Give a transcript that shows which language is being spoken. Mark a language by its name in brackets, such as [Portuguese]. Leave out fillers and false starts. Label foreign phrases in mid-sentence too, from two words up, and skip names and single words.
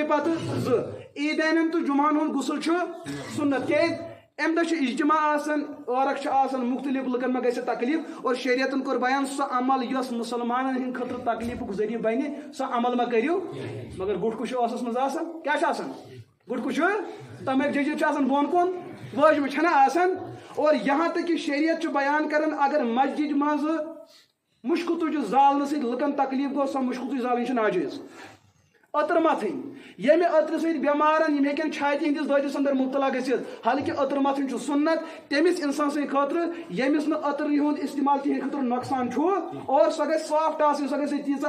[Kashmiri] پتہٕ 2 عیٖدیانن تہٕ جُمعن ہُنٛد غسل چھُ سُنت کیٛازِ امہِ دۄہ چھُ اجتماع آسان عٲرق چھُ آسان مختلف لُکن ما گژھِ تکلیٖف اور شریعتن کوٚر بیان سُہ عمل یۄس مُسلمانن ہٕنٛدِ خٲطرٕ تکلیٖفُک ذٔریعہٕ بنہِ سۄ عمل ما کٔرِو مگر گُٹکہٕ چھُ ٲسس منٛز آسان کیٛاہ چھُ آسان گُٹکہٕ چھُ تمیُک ججر چھُ آسان بۄن کُن وٲجمہٕ چھنہ آسان اور یہاں تک کہ شریعت چھُ بیان کران اگر مسجد منٛز مُشکہٕ تُجہِ زالنہٕ سۭتۍ لُکن تکلیٖف گوٚو سۄ مُشکہٕ تُج زالٕنۍ چھِ ناجٲیز عطر متھٕنۍ ییٚمہِ عطرٕ سۭتۍ بٮ۪مارن یِم ہیٚکن چھاتہِ ہٕنٛدِس دٲدِس انٛدر مُبتلا گٔژھِتھ حالانکہِ عطر متھٕنۍ چھُ سُنت تٔمِس انسان سٕنٛدِ خٲطرٕ ییٚمِس نہٕ عطر ہُنٛد استعمال تِہنٛدِ خٲطرٕ نۄقصان چھُ اور سۄ گژھِ سافٹ آسٕنۍ سۄ گژھِ تیٖژاہ